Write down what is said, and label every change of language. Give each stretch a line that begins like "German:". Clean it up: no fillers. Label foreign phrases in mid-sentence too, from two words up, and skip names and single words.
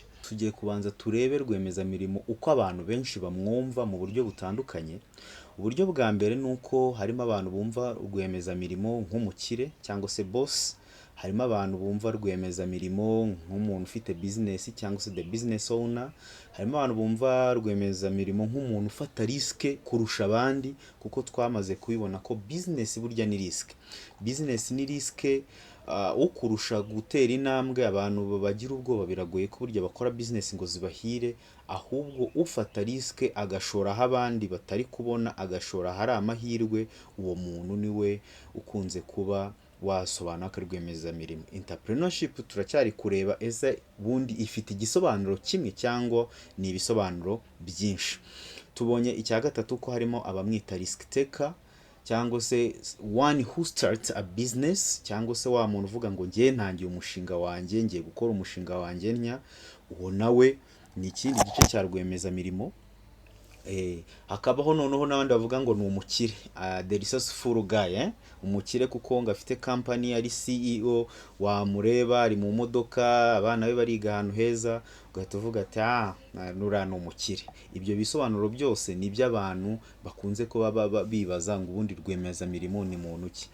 Kinyarwanda: Tugiye kubanza turebe rwiyemezamirimo uko abantu benshi bamwumva mu buryo butandukanye. Uburyo bwa mbere ni uko harimo abantu bumva rwiyemezamirimo nk'umukire cyangwa se boss, harimo abantu bumva rwiyemezamirimo nk'umuntu ufite business cyangwa se
English: the business owner,
Kinyarwanda: harimo abantu bumva rwiyemezamirimo nk'umuntu ufata risque kurusha abandi, kuko twamaze kubibona ko business burya ni risque. Business ni risque, ukurusha gutera intambwe abantu bagira ubwoba, biragoye ko burya bakora business ngo zibahire, ahubwo ufata risque agashora aho abandi batari kubona, agashora hari amahirwe, uwo muntu niwe ukunze kuba wasobanura ko rwiyemezamirimo. Entrepreneurship turacyari kureba ese bundi ifite igisobanuro kimwe cyangwa ni ibisobanuro byinshi. Tubonye icya gatatu ko harimo abamwita
English: risk taker,
Kinyarwanda: cyangwa se
English: one who starts a business,
Kinyarwanda: cyangwa se wa muntu uvuga ngo ngiye ntangiye umushinga wanjye, ngiye gukora umushinga wanjye nya, uwo nawe ni ikindi gice cya rwiyemezamirimo. Hakabaho noneho n'abandi bavuga ngo ni umukire,
English: the resourceful guy,
Kinyarwanda: umukire kuko ngo afite company ari CEO, wamureba ari mu modoka, abana be bariga ahantu heza, ugahita uvuga ati nura ni umukire. Ibyo bisobanuro byose ni iby'abantu bakunze kuba bibaza ngo ubundi rwiyemezamirimo ni muntu ki.